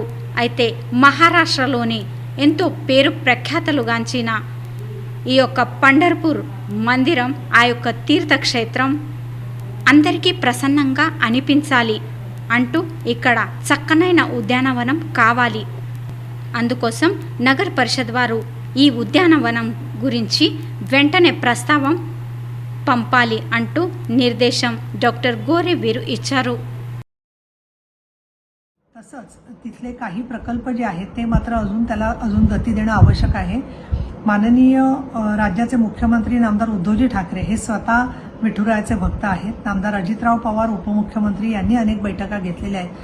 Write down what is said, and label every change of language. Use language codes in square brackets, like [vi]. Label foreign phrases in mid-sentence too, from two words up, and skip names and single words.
[te] అయితే మహారాష్ట్రలోని ఎంతో పేరు ప్రఖ్యాతలుగాంచిన ఈ యొక్క పంఢర్పూర్ మందిరం, ఆ యొక్క తీర్థక్షేత్రం అందరికీ ప్రసన్నంగా అనిపించాలి అంటూ ఇక్కడ చక్కనైన ఉద్యానవనం కావాలి. అందుకోసం నగర పరిషత్ వారు ఈ ఉద్యానవనం గురించి వెంటనే ప్రస్తావం పంపాలి అంటూ నిర్దేశం డాక్టర్ గోరే వీరు इच्छारू. [mr] तसंच तिथले काही प्रकल्प जे आहेत ते मात्र अजून गती देणं आवश्यक आहे. माननीय राज्याचे मुख्यमंत्री नामदार उद्धवजी ठाकरे हे स्वतः विठुरायाचे भक्त आहेत. नामदार अजितराव पवार उपमुख्यमंत्री यांनी अनेक बैठका घेतलेल्या आहेत.